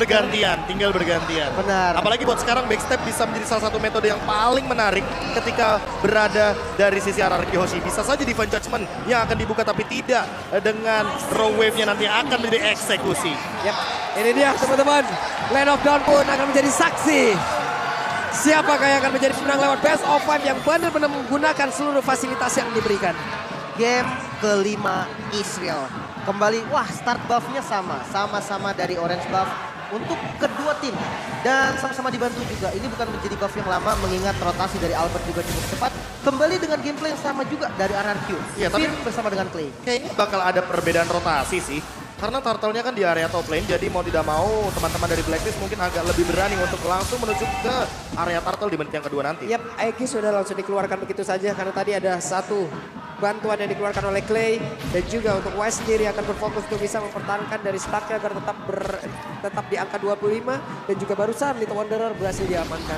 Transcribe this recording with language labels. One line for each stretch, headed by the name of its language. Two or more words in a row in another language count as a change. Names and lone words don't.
Indonesian: tinggal bergantian. Benar. Apalagi buat sekarang backstep bisa menjadi salah satu metode yang paling menarik ketika berada dari sisi RRQ Hoshi. Bisa saja Divine Judgment yang akan dibuka tapi tidak dengan Raw Wave-nya nanti akan menjadi eksekusi. Yap, ini dia teman-teman. Land of Dawn pun akan menjadi saksi. Siapakah yang akan menjadi pemenang lewat Best of 5 yang benar-benar menggunakan seluruh fasilitas yang diberikan. Game kelima Israel. Kembali, wah start buff-nya sama-sama dari
English: orange buff
Indonesian: untuk kedua tim. Dan sama-sama dibantu juga, ini bukan menjadi buff yang lama mengingat rotasi dari Albert juga cukup cepat. Kembali dengan gameplay yang sama juga dari RRQ. Iya, tapi bersama dengan Clay. Kayaknya bakal ada perbedaan rotasi sih. Karena turtle-nya kan di area
English: top lane,
Indonesian: jadi mau tidak mau teman-teman dari Blacklist mungkin agak lebih berani untuk langsung menuju ke area turtle di menit yang kedua nanti. Yap, Aegis sudah langsung dikeluarkan begitu saja karena tadi ada satu bantuan yang dikeluarkan oleh Clay dan juga untuk Wise sendiri akan berfokus untuk bisa mempertahankan dari startnya agar tetap di angka 25 dan juga barusan Little Wanderer berhasil diamankan.